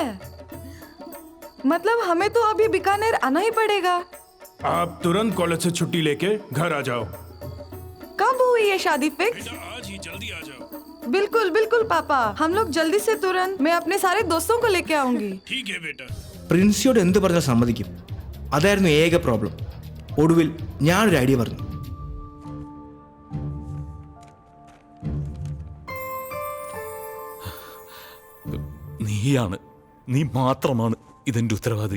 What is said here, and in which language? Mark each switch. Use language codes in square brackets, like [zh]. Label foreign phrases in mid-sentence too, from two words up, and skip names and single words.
[hi] मतलब हमें तो अभी बीकानेर आना ही पड़ेगा. आप तुरंत कॉलेज से छुट्टी लेके घर आ जाओ. कब हुई ये शादी फिक्स? आज ही जल्दी आ जाओ. बिल्कुल बिल्कुल पापा, हम लोग जल्दी से तुरंत. मैं अपने सारे दोस्तों को लेके आऊंगी. ठीक है बेटा. [ml] പ്രിൻസിയോട് എന്ത് പറഞ്ഞാൽ സമ്മതിക്കും. അതായിരുന്നു ഏക പ്രോബ്ലം. ഒടുവിൽ ഞാനൊരു ഐഡിയ പറഞ്ഞു. നീ മാത്രമാണ് ഇതിന്റെ ഉത്തരവാദി.